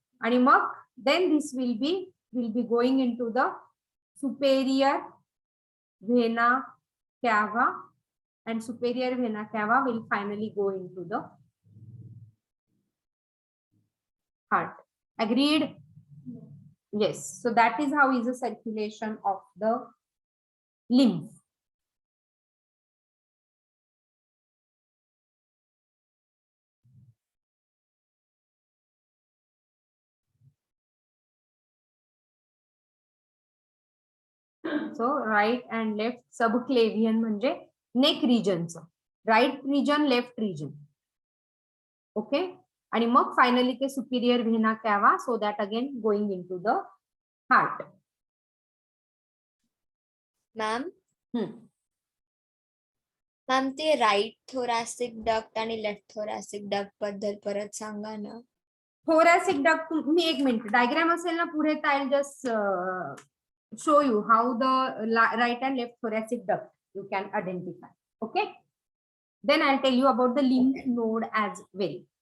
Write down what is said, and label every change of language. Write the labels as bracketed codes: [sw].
[mr] आणि मग [en] Then this will be going into the superior vena cava, and superior vena cava will finally go into the heart. Agreed? Yes. So that is how is the circulation of the lymph. So right and left subclavian [mr] म्हणजे [en] neck region चं, right region, left region, okay? [mr] आणि मग [en] finally ते superior vena cava, so that again going into the heart. [mr] Ma'am ma'am ते right thoracic duct आणि left thoracic duct बद्दल परत सांगा ना. थोरॅसिक डक्ट तुम्ही एक मिनिट डायग्राम असेल ना पुढे, तर [en] I'll just show you how the right and left thoracic duct you can identify, okay? Then I'll tell you about the lymph node as well.